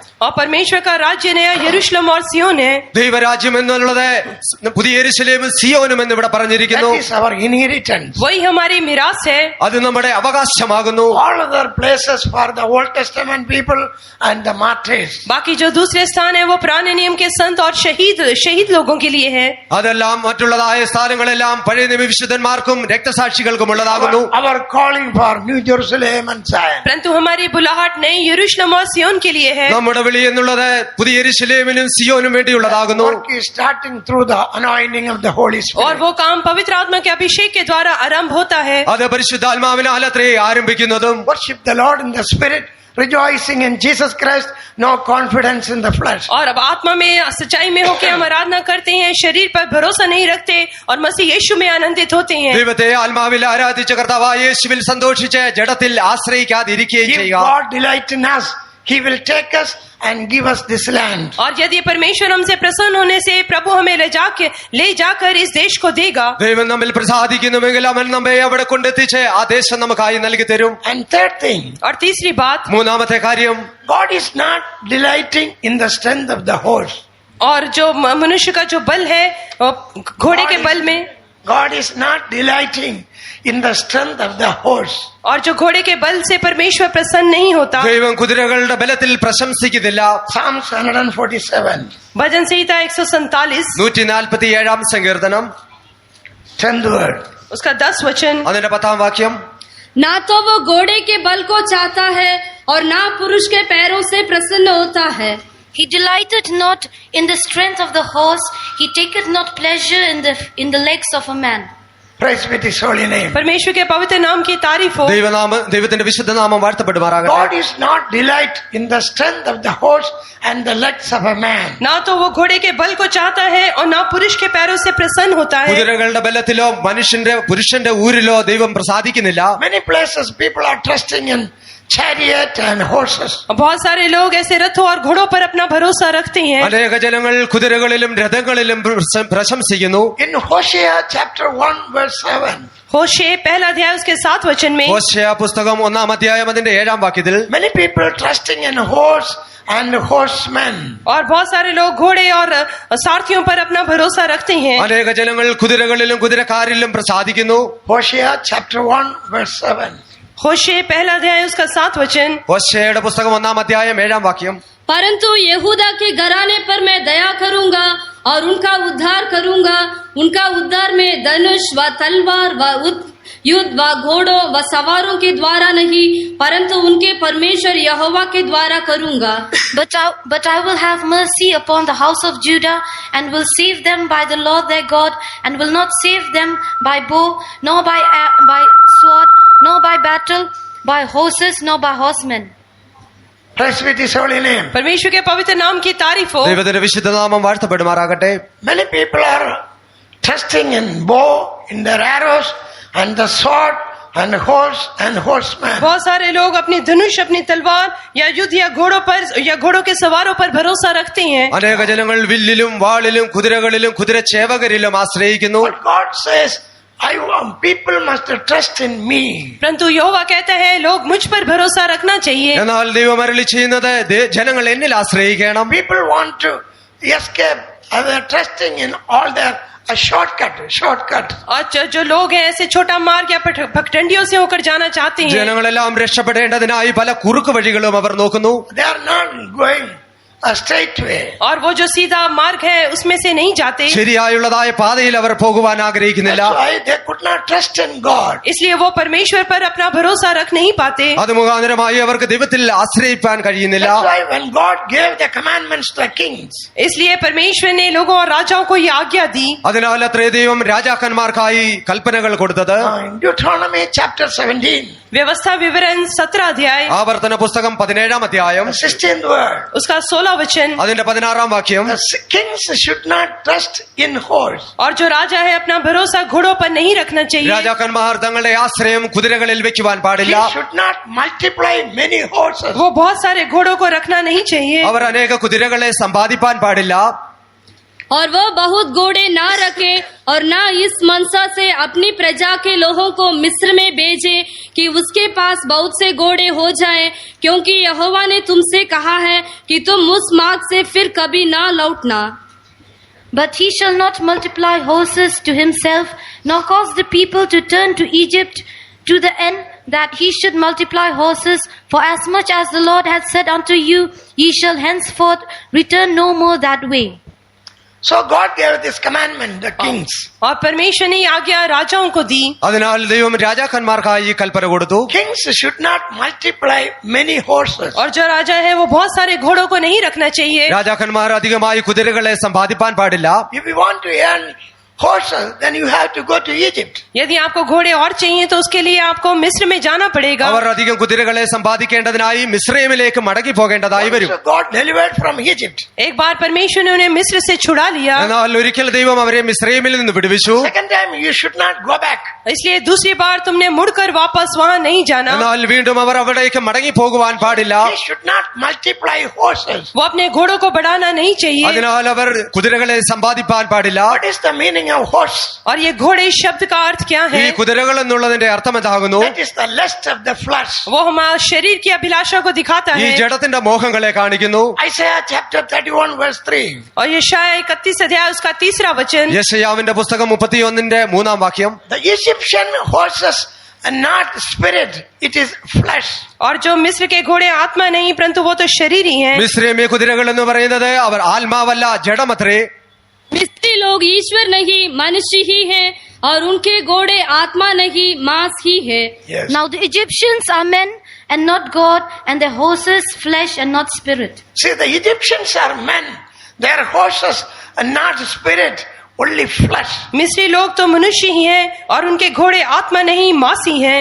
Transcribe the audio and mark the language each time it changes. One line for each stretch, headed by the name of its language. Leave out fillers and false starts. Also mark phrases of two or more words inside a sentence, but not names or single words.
Hindi: और परमेश्वर का राज्य नया यरूशलेम और सियोन है।
Malayalam: ദൈവരാജ്യം എന്നുള്ളത് പുതിയ യെരൂശലേമും സിയോനും എന്ന് ഇവിടെ പറഞ്ഞിരിക്കുന്നു.
English: That is our inheritance.
Hindi: वही हमारी मिरास है।
Malayalam: അത് നമ്മുടെ അവകാശമാകുന്നു.
English: All other places for the Old Testament people and the martyrs.
Hindi: बाकी जो दूसरे स्थान है वो पुराने नियम के संत और शहीद लोगों के लिए है।
Malayalam: അതെല്ലാം മറ്റുള്ളതായ സ്ഥാനങ്ങളെല്ലാം പഴയ നിയമ വിശുദ്ധന്മാർക്കും രക്തസാക്ഷികൾക്കും ഉള്ളതാകുന്നു.
English: Our calling for New Jerusalem and Zion.
Hindi: परंतु हमारी बुलाहट नई यरूशलेम और सियोन के लिए है।
Malayalam: നമ്മുടെ വിളി എന്നുള്ളത് പുതിയ യെരൂശലേമിനും സിയോനും വേണ്ടിയുള്ളതാകുന്നു.
English: Work is starting through the anointing of the Holy और Spirit.
Hindi: वो काम पवित्र आत्मा के अभिषेक के द्वारा आरंभ होता है।
Malayalam: അത് പരിശുദ്ധാത്മാവിനാൽ അത്രേ ആരംഭിക്കുന്നതും.
English: Worship the Lord in the Spirit, rejoicing in Jesus Christ, no confidence in the flesh.
Hindi: और अब आत्मा में सच्चाई में होकर हम आराधना करते हैं, शरीर पर भरोसा नहीं रखते और मसीह यीशु में आनंदित होते हैं।
Malayalam: ദൈവത്തെ ആത്മാവിൽ ആരാധിച്ച കർത്താവായ യേശുവിൽ സന്തോഷിച്ച് ജഡത്തിൽ ആശ്രയിക്കാതിരിക്കുകയും
English: If
Malayalam: ചെയ്യുക.
English: God delight in us, He will take us and give us this land.
Hindi: और यदि परमेश्वर हमसे प्रसन्न होने से प्रभु हमें ले जाकर इस देश को देगा।
Malayalam: ദൈവം നമ്മിൽ പ്രസാദിക്കുന്നുവെങ്കിൽ അവൻ നമ്മെ അവിടെ കൊണ്ടെത്തിച്ച് ആ ദേശം നമുക്കായി നൽകി തരും.
English: And third thing,
Hindi: और तीसरी बात,
Malayalam: മൂന്നാമത്തെ കാര്യം,
English: God is not delighting in the strength of the horse.
Hindi: और जो मनुष्य का जो बल है घोड़े के बल में,
English: God is not delighting in the strength of the horse.
Hindi: और जो घोड़े के बल से परमेश्वर प्रसन्न नहीं होता।
Malayalam: ദൈവം കുതിരകളുടെ ബലത്തിൽ പ്രശംസിക്കുന്നില്ല.
English: Psalms 147,
Hindi: भजन संहिता 147
Malayalam: 147 സങ്കീർത്തനം
English: 10th word.
Hindi: उसका 10 वचन,
Malayalam: അതിന്റെ 10ാം വാക്യം.
Hindi: ना तो वो घोड़े के बल को चाहता है और ना पुरुष के पैरों से प्रसन्न होता है।
English: He delighteth not in the strength of the horse, he taketh not pleasure in the legs of a man. Praise be His holy name.
Hindi: परमेश्वर के पवित्र नाम की तारीफ हो।
Malayalam: ദൈവത്തിന്റെ വിശുദ്ധ നാമം വാഴ്ത്തപ്പെടുമാറാകട്ടെ.
English: God is not delight in the strength of the horse and the legs of a man.
Hindi: ना तो वो घोड़े के बल को चाहता है और ना पुरुष के पैरों से प्रसन्न होता है।
Malayalam: കുതിരകളുടെ ബലത്തിലോ പുരുഷന്റെ ഊരിലോ ദൈവം പ്രസാദിക്കുന്നില്ല.
English: Many places people are trusting in chariot and horses.
Hindi: बहुत सारे लोग ऐसे रथों और घोड़ों पर अपना भरोसा रखते हैं।
Malayalam: അനേക ജനങ്ങൾ കുതിരകളിലും രഥങ്ങളിലും പ്രശംസിക്കുന്നു.
English: In Hosea chapter 1 verse 7,
Hindi: होशे पहला अध्याय उसके 7 वचन में,
Malayalam: ഹോശേയ പുസ്തകം 1-ാം അധ്യായം അതിന്റെ 7-ാം വാക്യത്തിൽ,
English: many people trusting in horse and horsemen.
Hindi: और बहुत सारे लोग घोड़े और सारथियों पर अपना भरोसा रखते हैं।
Malayalam: അനേക ജനങ്ങൾ കുതിരകളിലും കുതിരക്കാരിലും പ്രസാദിക്കുന്നു.
English: Hosea chapter 1 verse 7.
Hindi: होशे पहला अध्याय उसका 7 वचन,
Malayalam: ഹോശേയയുടെ പുസ്തകം 1-ാം അധ്യായം 7-ാം വാക്യം,
Hindi: परंतु यहूदा के घराने पर मैं दया करूंगा और उनका उद्धार करूंगा। उनका उद्धार में धनुष व तलवार व युद्ध व घोड़ों व सवारों के द्वारा नहीं, परंतु उनके परमेश्वर यहोवा के द्वारा करूंगा।
English: But I will have mercy upon the house of Judah, and will save them by the Lord their God, and will not save them by bow, nor by sword, nor by battle, by horses, nor by horsemen. Praise be His holy name.
Hindi: परमेश्वर के पवित्र नाम की तारीफ हो।
Malayalam: ദൈവത്തിന്റെ വിശുദ്ധ നാമം വാഴ്ത്തപ്പെടുമാറാകട്ടെ.
English: Many people are trusting in bow, in their arrows, and the sword, and horse and horseman.
Hindi: बहुत सारे लोग अपनी धनुष, अपनी तलवार या युद्ध या घोड़ों पर या घोड़ों के सवारों पर भरोसा रखते हैं।
Malayalam: അനേക ജനങ്ങൾ വില്ലിലും വാളിലും കുതിരകളിലും കുതിരച്ചേവകരിലും ആശ്രയിക്കുന്നു.
English: But God says, people must trust in me.
Hindi: परंतु यहोवा कहता है लोग मुझ पर भरोसा रखना चाहिए।
Malayalam: എന്നാൽ ദൈവം അരുളി ചെയ്യുന്നത് ജനങ്ങൾ എന്നിൽ ആശ്രയിക്കണം.
English: People want to escape. They are trusting in all their a shortcut.
Hindi: और जो लोग हैं ऐसे छोटा मार्ग या पगडंडियों से होकर जाना चाहते हैं।
Malayalam: ജനങ്ങളെല്ലാം രക്ഷപ്പെടേണ്ടതിനായി പല കുറുക്ക് വഴികളും അവർ നോക്കുന്നു.
English: They are not going a straight way.
Hindi: और वो जो सीधा मार्ग है उसमें से नहीं जाते।
Malayalam: ശരിയായുള്ളതായ പാതയിൽ അവർ പോകുവാൻ ആഗ്രഹിക്കുന്നില്ല.
English: That's why they could not trust in God.
Hindi: इसलिए वो परमेश्वर पर अपना भरोसा रख नहीं पाते।
Malayalam: അത് മുഖാന്തരമായി അവർക്ക് ദൈവത്തിൽ ആശ്രയിപ്പാൻ കഴിയുന്നില്ല.
English: That's why when God gave the commandments to the kings,
Hindi: इसलिए परमेश्वर ने लोगों और राजाओं को ये आज्ञा दी।
Malayalam: അതിനാൽ അത്രേ ദൈവം രാജാക്കന്മാർക്കായി കൽപ്പനകൾ കൊടുത്തത്.
English: in Deuteronomy chapter 17,
Hindi: व्यवस्था विवरण 17 अध्याय,
Malayalam: ആവർത്തന പുസ്തകം 17 അധ്യായം
English: 16th word.
Hindi: उसका 16 वचन,
Malayalam: അതിന്റെ 16 വാക്യം.
English: The kings should not trust in horse.
Hindi: और जो राजा है अपना भरोसा घोड़ों पर नहीं रखना चाहिए।
Malayalam: രാജാക്കന്മാർ തങ്ങളുടെ ആശ്രയം കുതിരകളിൽ വെക്കുവാൻ പാടില്ല.
English: He should not multiply many horses.
Hindi: वो बहुत सारे घोड़ों को रखना नहीं चाहिए।
Malayalam: അവർ അനേക കുതിരകളെ സമ്പാദിപ്പാൻ പാടില്ല.
Hindi: और वह बहुत घोड़े ना रखे और ना इस मनसा से अपनी प्रजा के लोगों को मिस्र में भेजे कि उसके पास बहुत से घोड़े हो जाएं, क्योंकि यहोवा ने तुमसे कहा है कि तुम उस मार्ग से फिर कभी ना लौटना।
English: But he shall not multiply horses to himself, nor cause the people to turn to Egypt, to the end that he should multiply horses. For as much as the Lord hath said unto you, ye shall henceforth return no more that way. So God gave this commandment, the kings.
Hindi: और परमेश्वर ने ये आज्ञा राजाओं को दी।
Malayalam: അതിനാൽ ദൈവം രാജാക്കന്മാർക്കായി കൽപ്പന കൊടുത്തു.
English: Kings should not multiply many horses.
Hindi: और जो राजा है वो बहुत सारे घोड़ों को नहीं रखना चाहिए।
Malayalam: രാജാക്കന്മാർ അധികമായി കുതിരകളെ സമ്പാദിപ്പാൻ പാടില്ല.
English: If you want to earn horses, then you have to go to Egypt.
Hindi: यदि आपको घोड़े और चाहिए तो उसके लिए आपको मिस्र में जाना पड़ेगा।
Malayalam: അവർ അധികം കുതിരകളെ സമ്പാദിക്കേണ്ടതിനായി മിസ്രയീമിലേക്ക് മടങ്ങി പോകേണ്ടതായി വരും.
English: So God delivered from Egypt.
Hindi: एक बार परमेश्वर ने उन्हें मिस्र से छुड़ा लिया।
Malayalam: എന്നാൽ ഒരിക്കൽ ദൈവം അവരെ മിസ്രയീമിൽ നിന്ന് വിടുവിച്ചു.
English: Second time you should not go back.
Hindi: इसलिए दूसरी बार तुमने मुड़कर वापस वहाँ नहीं जाना।
Malayalam: എന്നാൽ വീണ്ടും അവർ അവിടേക്ക് മടങ്ങി പോകുവാൻ പാടില്ല.
English: He should not multiply horses.
Hindi: वो अपने घोड़ों को बढ़ाना नहीं चाहिए।
Malayalam: അതിനാൽ അവർ കുതിരകളെ സമ്പാദിപ്പാൻ പാടില്ല.
English: What is the meaning of horse?
Hindi: और ये घोड़े शब्द का अर्थ क्या ഈ है?
Malayalam: കുതിരകൾ എന്നുള്ളതിന്റെ അർത്ഥം എന്താകുന്നു?
English: That is the lust of the flesh.
Hindi: वो हमारे शरीर की अभिलाषा को दिखाता ഈ है।
Malayalam: ജഡത്തിന്റെ മോഹങ്ങളെ കാണിക്കുന്നു.
English: Isaiah chapter 31 verse 3.
Hindi: और यशायाह 31 अध्याय उसका 3रा वचन,
Malayalam: യെശയ്യാവിന്റെ പുസ്തകം 31 3 വാക്യം.
English: The Egyptian horses are not spirit, it is flesh.
Hindi: और जो मिस्र के घोड़े आत्मा नहीं परंतु वो तो शरीर ही हैं।
Malayalam: മിസ്രയീമി കുതിരകൾ എന്ന് പറയുന്നത് അവർ ആത്മാവല്ല, ജഡമത്രേ.
Hindi: मिस्री लोग ईश्वर नहीं मनुष्य ही हैं, और उनके घोड़े आत्मा नहीं मांस ही है।
English: Yes. Now the Egyptians are men and not God, and their horses flesh and not spirit. See, the Egyptians are men. Their horses are not spirit, only flesh.
Hindi: मिस्री लोग तो मनुष्य ही हैं और उनके घोड़े आत्मा नहीं मासी हैं।